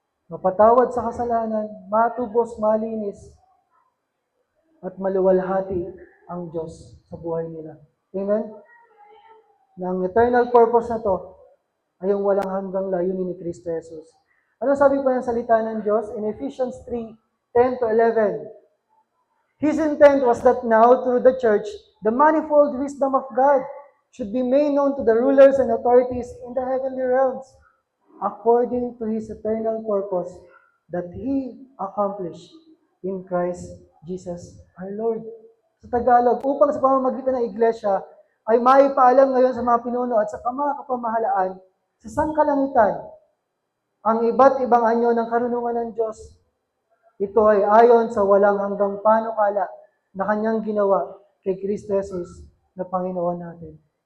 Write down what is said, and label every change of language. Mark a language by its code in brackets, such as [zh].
[tl] Mapatawad sa kasalanan, matubos, malinis, at maluwalhati ang Diyos sa buhay nila. Amen? Na ang [en] eternal purpose [tl] na to ay yung walang hanggang layunin ni Kristo Jesus. Ano sabi pa ng salita ng Diyos? [en] In Ephesians 3:10-11, His intent was that now, through the church, the manifold wisdom of God should be made known to the rulers and authorities in the heavenly realms, according to His eternal purpose that He accomplished in Christ Jesus our Lord. [tl] Sa Tagalog, upang sa pamamagitan ng iglesia ay maipaalam ngayon sa mga pinuno at sa mga kapamahalaan sa sangkalangitan ang iba't ibang anyo ng karunungan ng Diyos. Ito ay ayon sa walang hanggang panukala na kanyang ginawa kay Kristo Jesus na Panginoon natin.